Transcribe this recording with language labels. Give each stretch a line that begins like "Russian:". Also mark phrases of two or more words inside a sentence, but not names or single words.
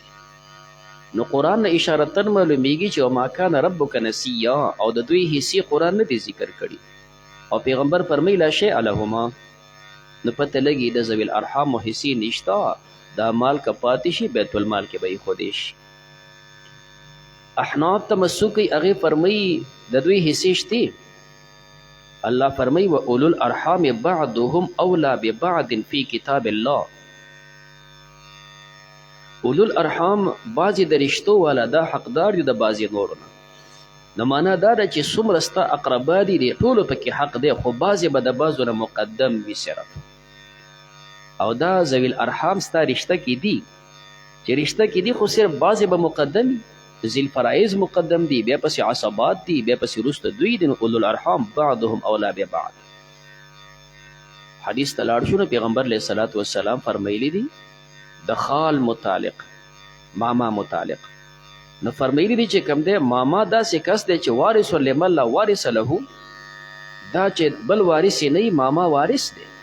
Pashto: نو قرآن نه اشارتن معلومیږي چې
Arabic: وما کان ربک نسیا،
Pashto: او د دوی حصې قرآن نه دی ذکر کړي، او پیغمبر فرمی
Arabic: لا شیء لهما،
Pashto: نو پته لګي د ذوی الارحامو حصې نشته، دا مال که پاتې شي بیت المال کې به ایښودی شي. احناف تمسک کوي، هغې فرمایي د دوی حصې شتې. الله فرمایي
Arabic: و اولو الارحام بعضهم اولا ببعض فی کتاب الله، اولو الارحام
Pashto: بعضې د رشتو والا دا حقدار دي د بعضې نورو نه. نو معنا دا ده چې څومره ستا اقربا دي د ټولو پکې حق دی، خو بعضې به د بعضو نه مقدم وي صرف. او دا ذوی الارحام ستا رشته کې دي، چې رشته کې دي، خو صرف بعضې به مقدم وي. ذی الفرائض مقدم دی، بیا پسې عصبات دی، بیا پسې وروسته دوی دي.
Arabic: نو اولو الارحام بعضهم اولا ببعض.
Pashto: حدیث ته لاړ شو نو پیغمبر
Arabic: علیه صلات وسلام
Pashto: فرمیلی دي د خال متعلق، ماما متعلق، نو فرمیلی دي چې کوم دی ماما داسې کس دی چې
Arabic: وارث لمن لا وارث له،
Pashto: دا چې بل وارث یې نه وي، ماما وارث دی.